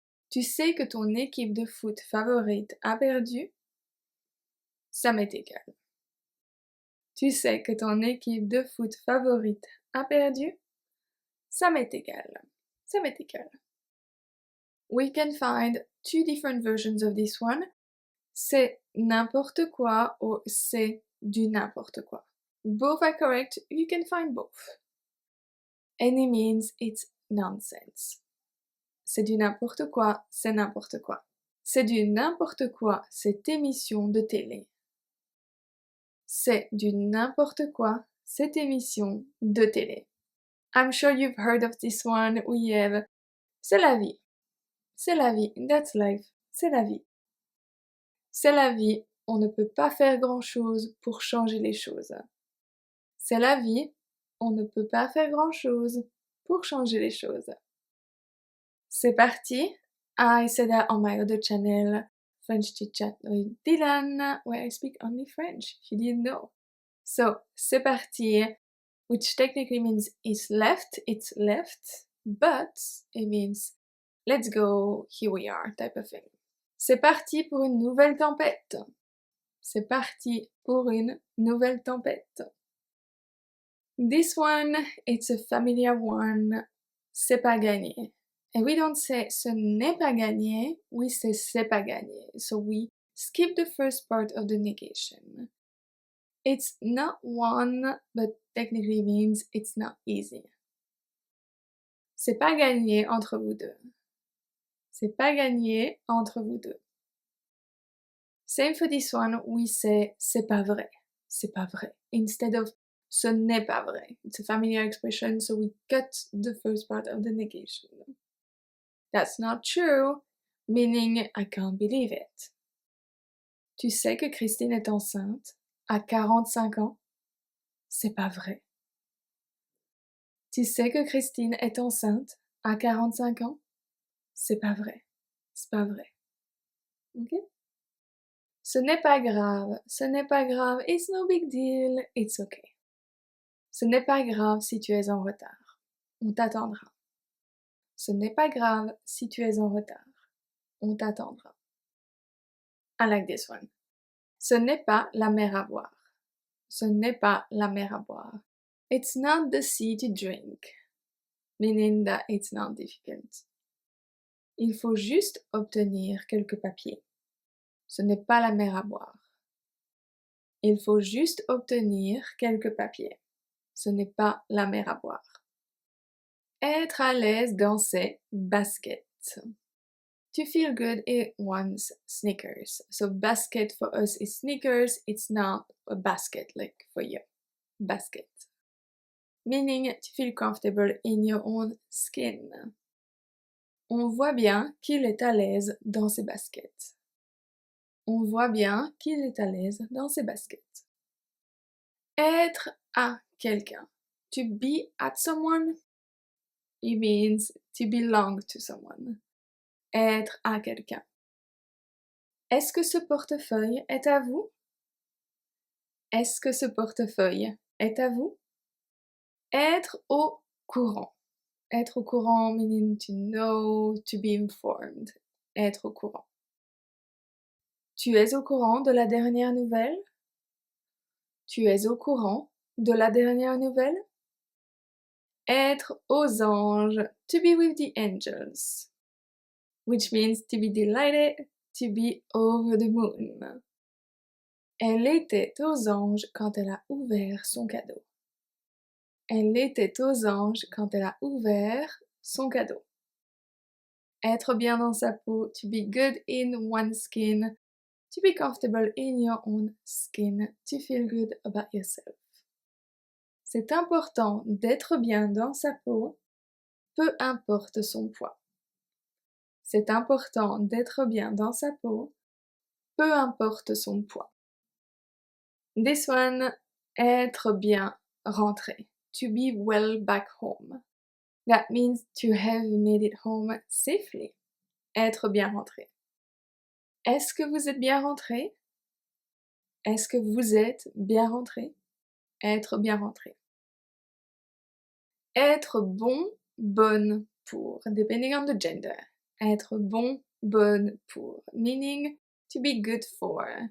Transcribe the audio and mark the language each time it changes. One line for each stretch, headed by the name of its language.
French: Tu sais que ton équipe de foot favorite a perdu? Ça m'est égal. Tu sais que ton équipe de foot favorite a perdu? Ça m'est égal. Ça m'est égal.
English: We can find two different versions of this one.
French: C'est n'importe quoi or c'est du n'importe quoi.
English: Both are correct. You can find both. Any means it's nonsense.
French: C'est du n'importe quoi, c'est n'importe quoi. C'est du n'importe quoi, cette émission de télé. C'est du n'importe quoi, cette émission de télé.
English: I'm sure you've heard of this one. We have
French: c'est la vie. C'est la vie.
English: That's life.
French: C'est la vie. C'est la vie. On ne peut pas faire grand-chose pour changer les choses. C'est la vie. On ne peut pas faire grand-chose pour changer les choses. C'est parti.
English: I said that on my other channel, French Chit Chat with Dylane, where I speak only French, if you didn't know. So,
French: c'est parti,
English: which technically means it's left, but it means let's go, here we are, type of thing.
French: C'est parti pour une nouvelle tempête. C'est parti pour une nouvelle tempête.
English: This one, it's a familiar one.
French: C'est pas gagné.
English: And we don't say
French: ce n'est pas gagné,
English: we say
French: c'est pas gagné.
English: So we skip the first part of the negation. It's not won, but technically means it's not easy.
French: C'est pas gagné entre vous deux. C'est pas gagné entre vous deux.
English: Same for this one, we say
French: c'est pas vrai. C'est pas vrai.
English: Instead of
French: ce n'est pas vrai.
English: It's a familiar expression, so we cut the first part of the negation. That's not true, meaning I can't believe it.
French: Tu sais que Christine est enceinte à 45 ans? C'est pas vrai. Tu sais que Christine est enceinte à 45 ans? C'est pas vrai. C'est pas vrai. Ok? Ce n'est pas grave. Ce n'est pas grave.
English: It's no big deal. It's okay.
French: Ce n'est pas grave si tu es en retard. On t'attendra. Ce n'est pas grave si tu es en retard. On t'attendra.
English: I like this one.
French: Ce n'est pas la mer à boire. Ce n'est pas la mer à boire.
English: It's not the sea to drink. Meaning that it's not difficult.
French: Il faut juste obtenir quelques papiers. Ce n'est pas la mer à boire. Il faut juste obtenir quelques papiers. Ce n'est pas la mer à boire. Être à l'aise dans ses baskets.
English: To feel good, it wants sneakers. So basket for us is sneakers. It's not a basket like for you. Basket. Meaning to feel comfortable in your own skin.
French: On voit bien qu'il est à l'aise dans ses baskets. On voit bien qu'il est à l'aise dans ses baskets. Être à quelqu'un.
English: To be at someone. It means to belong to someone.
French: Être à quelqu'un. Est-ce que ce portefeuille est à vous? Est-ce que ce portefeuille est à vous? Être au courant. Être au courant
English: meaning to know, to be informed.
French: Être au courant. Tu es au courant de la dernière nouvelle? Tu es au courant de la dernière nouvelle? Être aux anges.
English: To be with the angels. Which means to be delighted, to be over the moon.
French: Elle était aux anges quand elle a ouvert son cadeau. Elle était aux anges quand elle a ouvert son cadeau. Être bien dans sa peau,
English: to be good in one's skin, to be comfortable in your own skin, to feel good about yourself.
French: C'est important d'être bien dans sa peau, peu importe son poids. C'est important d'être bien dans sa peau, peu importe son poids.
English: This one,
French: être bien rentré.
English: To be well back home. That means to have made it home safely.
French: Être bien rentré. Est-ce que vous êtes bien rentré? Est-ce que vous êtes bien rentré? Être bien rentré. Être bon, bonne pour,
English: depending on the gender.
French: Être bon, bonne pour,
English: meaning to be good for.